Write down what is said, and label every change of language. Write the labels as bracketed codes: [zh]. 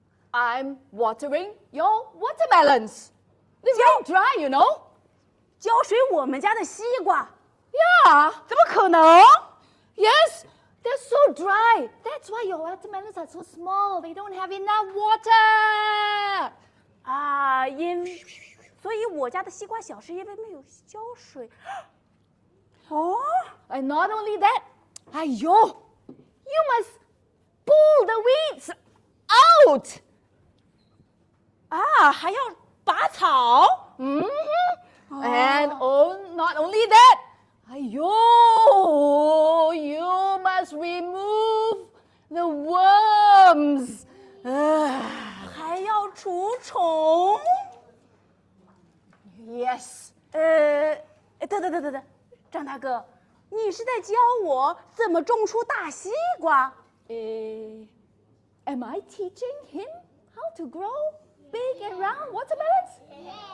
[en] I'm watering your watermelons. They're getting dry, you know. [zh] 浇水我们家的西瓜， [en] Yeah. [zh] 怎么可能？ [en] Yes, they're so dry. That's why your watermelons are so small. They don't have enough water. [zh] 啊，所以我家的西瓜小是因为没有浇水。哦， [en] And not only that, you must pull the weeds out. [zh] 啊，还要拔草。 [en] And not only that, you must remove the worms. [zh] 还要除虫。 [en] Yes. [zh] 等，张大哥，你是在教我怎么种出大西瓜？ [en] Am I teaching him how to grow big and round watermelons?